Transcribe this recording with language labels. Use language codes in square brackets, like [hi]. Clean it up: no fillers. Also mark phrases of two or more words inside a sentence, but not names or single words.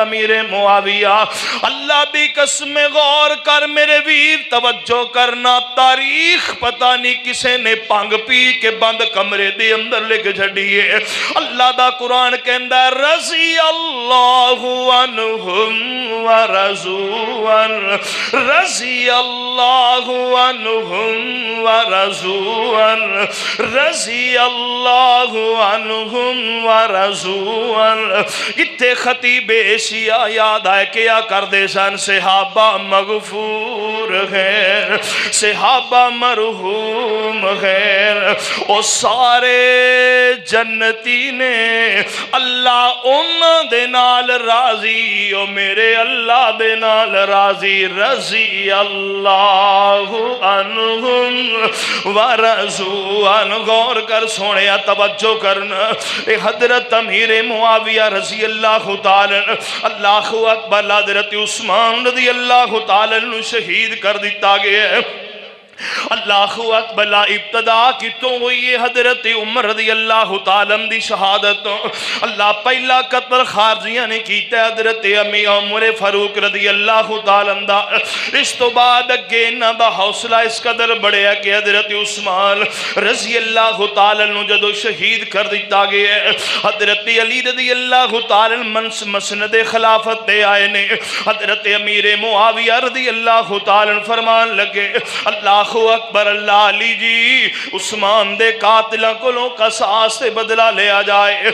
[pa] امیر معاویہ، اللہ دی قسم غور کر میرے ویر توجہ کرنا، تاریخ پتہ نہیں کسے نے پانگ پی کے بند کمرے دے اندر لکھ چھڑیے، اللہ دا قرآن کہندا ہے [ar] رضی اللہ عنہم ورضوا عنہ، رضی اللہ عنہم ورضوا عنہ، رضی اللہ عنہم ورضوا عنہ۔ [pa] اتھے خطیب شیعہ یاد آئے کیا کر دے سن، صحابہ مغفور خیر، صحابہ مرحوم خیر، او سارے جنتی نے اللہ انہاں دے نال راضی، او میرے اللہ دے نال راضی، [ar] رضی اللہ عنہم ورضوا عنہ۔ [pa] غور کر سونے توجہ کرنا، اے حضرت امیر معاویہ [ar] رضی اللہ تعالی اللہ اکبر، [pa] حضرت عثمان [ar] رضی اللہ تعالی [pa] شہید کر دیتا گیا ہے، [ar] اللہ اکبر۔ [pa] ابتدا کی تو ہوئی حضرت عمر [ar] رضی اللہ تعالیٰ [pa] دی شہادت، اللہ پہلا قتل خارجیاں نے کیتا حضرت امی عمر فاروق [ar] رضی اللہ تعالیٰ [pa] دا، اس تو بعد اگے انہاں دا حوصلہ اس قدر بڑھیا کہ حضرت عثمان [ar] رضی اللہ تعالیٰ [pa] نو جدو شہید کر دیتا گیا ہے، حضرت علی [ar] رضی اللہ تعالیٰ [pa] مسند خلافت دے آئے نے، حضرت امیر معاویہ [ar] رضی اللہ تعالیٰ [pa] فرمان لگے [ar] اللہ اکبر اللہ، [pa] علی جی عثمان دے قاتلہ کلوں قصاص سے بدلہ لیا جائے۔